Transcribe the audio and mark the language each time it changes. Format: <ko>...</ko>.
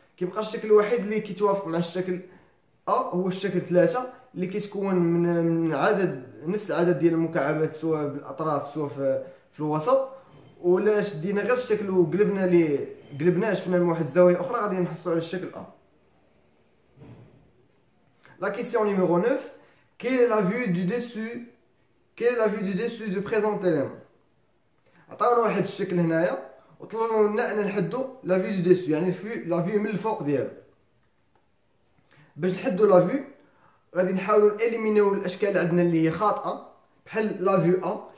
<ar>كيبقى الشكل الوحيد اللي كيتوافق مع الشكل ا هو الشكل 3 اللي كيتكون من عدد نفس العدد ديال المكعبات سواء بالاطراف سواء في الوسط. ولا شدينا غير الشكل قلبناه شفنا من واحد الزاويه اخرى غادي نحصلوا على الشكل ا.</ar> <fr>La question numéro 9. Quelle est la vue du dessus</fr> <ar>كاين</ar> <fr>لا في دو ديسو دو بريزونتي ليمون.</fr> <ar>عطاونا واحد الشكل هنايا وطلبوا منا ان نحدو</ar> <fr>لا في دو ديسو،</fr> <ar>يعني لا في من الفوق ديالو. باش نحدو لا في غادي نحاولوا اليمينيو الاشكال اللي عندنا اللي هي خاطئه، بحال لا في ا.</ar>